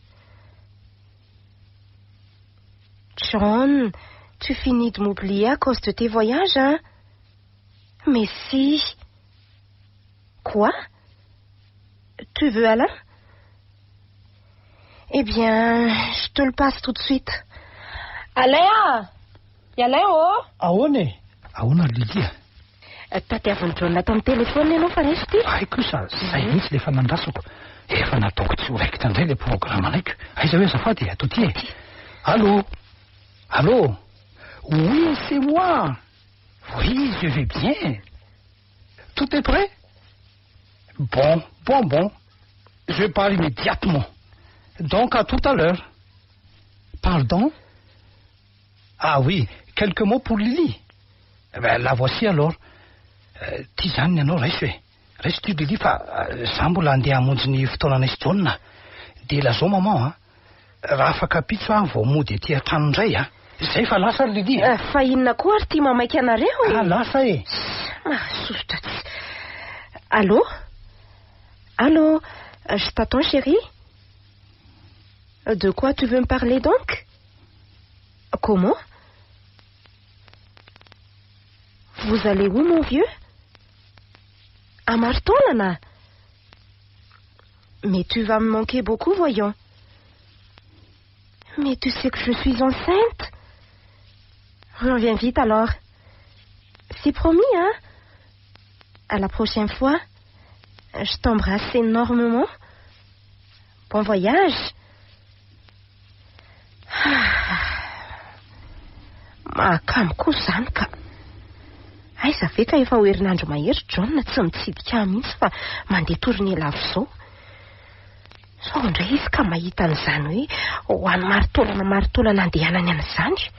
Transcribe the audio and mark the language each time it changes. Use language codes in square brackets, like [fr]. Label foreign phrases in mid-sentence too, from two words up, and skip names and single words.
[fr] John, tu finis de m'oublier à cause de tes voyages, hein? Mais si. Quoi? Tu veux Alain? Eh bien, je te le passe tout de suite. Alain! Y Alain oh? [mg] Ahoana Lilia? Tadiavin'ny John ato amin'ny telefona ianao fa resy ty? Ay kosa, zay mihitsy lefa nandrasako. Efa nataoko tsy ho raikitra indray [fr] le programme [mg] anaiko. Aiza hoe azafady, ato ty e. [fr] Allô? Allô? Oui, c'est moi. Oui, je vais bien. Tout est prêt? Bon. Je pars immédiatement. Donc, à tout à l'heure. Pardon? Ah oui, quelques mots pour Lily. La voici alors. [mg] Ty zany ianao raiso e. Raiso ty Lily fa za mbola andeha hamonjy ny fotoananay sy John. Dia lazao maman raha afaka pitso vao mody ety an-trano indray Zay fa lasa Lily. Fa inona koa ary ty mamaika anareo? Lasa e. Mahasosotra tsy. [fr] Allô? Allô? Je t'attends chérie. De quoi tu veux me parler donc? Comment? Vous allez où mon vieux? À Marton, Lana? Mais tu vas me manquer beaucoup, voyons. Mais tu sais que je suis enceinte? Reviens vite alors. C'est promis, hein? À la prochaine fois. Je t'embrasse énormément. Bon voyage. [mg] Makamko zany ka. Aiza ve ka efa ho herinandro mahery John tsy mitsidika mihitsy fa mandeha tournée lavo zao. Sao indray izy ka mahita an'izany hoe ho any maritaolana andehanany an'izany.